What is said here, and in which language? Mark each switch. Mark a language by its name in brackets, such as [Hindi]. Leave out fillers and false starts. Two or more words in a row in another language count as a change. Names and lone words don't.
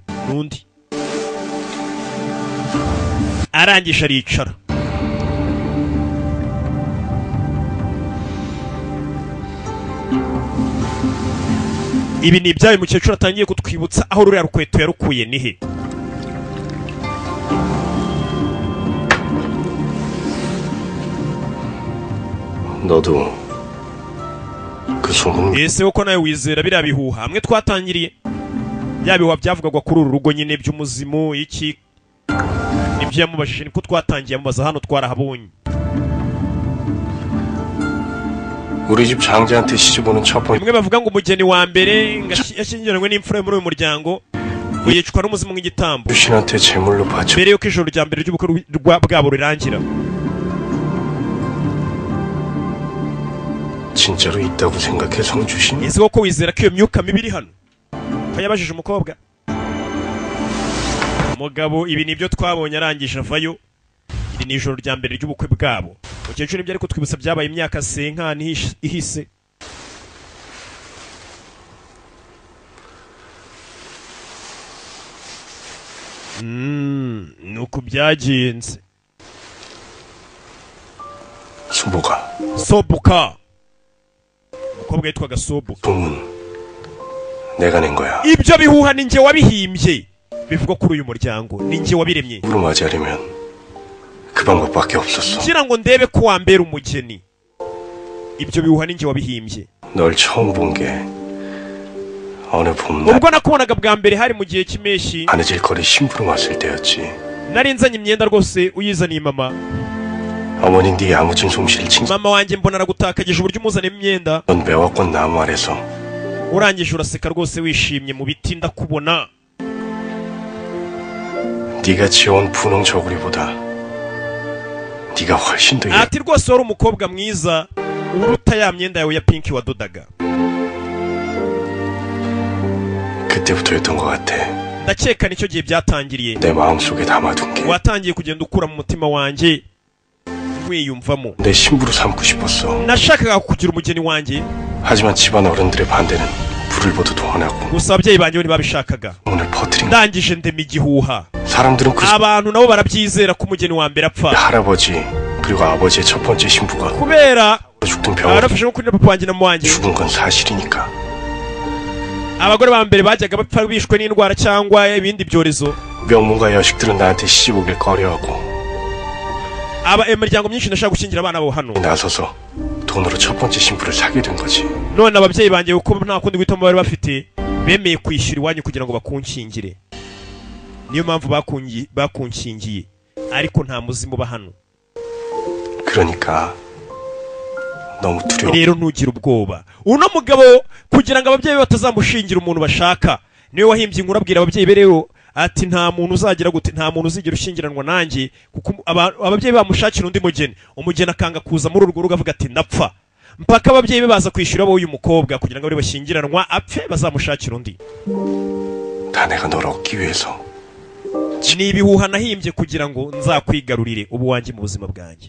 [Kinyarwanda] Nundi. Arangisha aricara. Ibi ni ibyawe mukecuru atangiye kutwibutsa aho ruriya rukweto yarukuye nihe. [Korean] 너도 그 소문 [Kinyarwanda] ese uko nawe wizera biriya bihuha hamwe twatangiriye yabihuha byavugagwa kuri uru rugo nyine by'umuzimu iki nibyo yamubajije niko twatangiye amubaza hano twarahabonye. [Korean] 우리 집 장자한테 시집오는 첫 번째 [Kinyarwanda] bimwe bavuga ngo umugeni wa mbere yashyingiranywe n'imfura muri uyu muryango ngo yicwa n'umuzimu nk'igitambo [Korean] 주신한테 제물로 바쳐 [Kinyarwanda] mbere yuko ijoro rya mbere ry'ubukwe bwabo rirangira. [Korean] 진짜로 있다고 생각해 성주신? [Kinyarwanda] ese koko wizera ko iyo myuka mibi iri hano? ko yabajije umukobwa. Umugabo ibi nibyo twabonye arangije avayo. Iri ni ijoro rya mbere ry'ubukwe bwabo. Mukecuru ibyo ariko twibutsa byabaye imyaka senkani ihise. nuko byagenze. Sobuka. umukobwa yitwaga Sobuka. [Korean] 내가 낸 거야. [Kinyarwanda] ibyo bihuha ni nje wabihimbye. bivugwa kuri uyu muryango ni nje wabiremye. [Korean] 우로 맞이하려면 그 방법밖에 없었어. [Kinyarwanda] kugira ngo ndebe ko wambera umugeni. ibyo bihuha ni nje wabihimbye. [Korean] 널 처음 본 게 어느 봄날 [Kinyarwanda] ubwo nakubonaga bwa mbere hari mu gihe cy'impeshyi. [Korean] 바느질 거리 심부름 왔을 때였지. [Kinyarwanda] nari nzanye imyenda rwose uyizaniye mama. [Korean] 어머니 네 야무진 솜씨를 칭찬. [Kinyarwanda] mama wanjye mbona aragutakagije uburyo umuzanira imyenda. [Korean] 넌 매화꽃 나무 아래서 [Kinyarwanda] urangije uraseka rwose wishimye mu biti ndakubona. [Korean] 네가 지어온 분홍 저고리보다 네가 훨씬 더 [Kinyarwanda] ati rwose wari umukobwa mwiza uruta ya myenda yawe ya pinki wadodaga. [Korean] 그때부터였던 것 같아. [Kinyarwanda] ndakeka nicyo gihe byatangiriye. [Korean] 내 마음속에 담아둔 게 [Kinyarwanda] watangiye kugenda ukura mu mutima wanjye wiyumvamo. [Korean] 내 신부로 삼고 싶었어. [Kinyarwanda] nashakaga kugira umugeni wanjye. [Korean] 하지만 집안 어른들의 반대는 불을 보듯 환하고. [Kinyarwanda] gusa ababyeyi banjye ntibabishakaga. [Korean] 오늘 퍼뜨린. [Kinyarwanda] ndangije ndema igihuha. [Korean] 사람들은 그 [Kinyarwanda] abantu nabo barabyizera ko umugeni wa mbere apfa. [Korean] 할아버지 그리고 아버지의 첫 번째 신부가 [Kinyarwanda] kubera [Korean] 죽던 병원 [Kinyarwanda] barafashe nko kuri papa wanjye na mama wanjye. [Korean] 죽은 건 사실이니까. [Kinyarwanda] abagore ba mbere bajyaga bapfa bishwe n'indwara cyangwa ibindi byorezo. [Korean] 명문가 여식들은 나한테 시집 오길 꺼려하고. [Kinyarwanda] imiryango myinshi ndashaka gushyingira abana bo hano. [Korean] 나서서 돈으로 첫 번째 신부를 사게 된 거지. [Kinyarwanda] none ababyeyi banjye uko nta kundi guhitamo bari bafite bemeye kwishyura iwanyu kugira ngo bakunshyingire. niyo mpamvu bakunshingiye ariko nta muzimu uba hano. [Korean] 그러니까 너무 두려워. [Kinyarwanda] rero ntugire ubwoba. uno mugabo kugira ngo ababyeyi batazamushingira umuntu bashaka niwe wahimbye inkuru abwira ababyeyi be rero ati nta muntu uzagira gute nta muntu uzigera ushingiranwa nanjye kuko ababyeyi bamushakira undi mugeni umugeni akanga kuza muri urwo rugo avuga ati ndapfa mpaka ababyeyi be baza kwishyura abo uyu mukobwa kugira ngo bari bashyingiranwa apfe bazamushakira undi. [Korean] 다 내가 널 얻기 위해서. [Kinyarwanda] ni ibihuha nahimbye kugira ngo nzakwigarurire ubu wanjye mu buzima bwanjye.